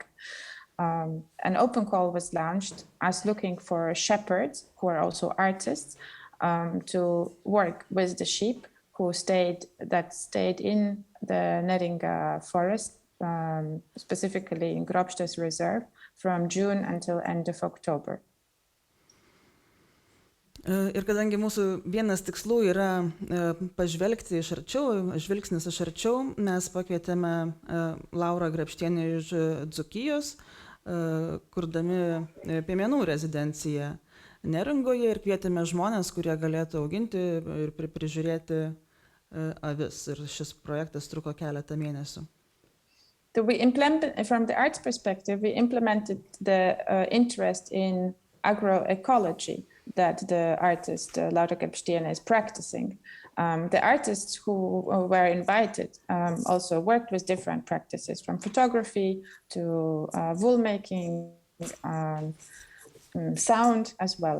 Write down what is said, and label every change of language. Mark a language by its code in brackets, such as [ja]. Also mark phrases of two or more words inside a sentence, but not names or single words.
[en] An open call was launched as looking for shepherds who are also artists to work with the sheep who stayed in the Neringoje forest specifically in Gruodžio's reserve, from June until end of October. [lt] Ir kadangi mūsų vienas tikslų yra pažvelgti iš arčiau, žvilgsnis iš arčiau, mes pakvietėme Laurą Grabštienę iš Dzūkijos, kurdami piemenų rezidenciją Neringoje ir kvietėme žmonės, kurie galėtų auginti ir prižiūrėti avis. Ir šis projektas truko keletą mėnesių. [en] So from the arts perspective, we implemented the interest in agroecology that the artist Laura Grabštienė is practicing. The artists who were invited also worked with different practices, from photography to wool making, sound as well.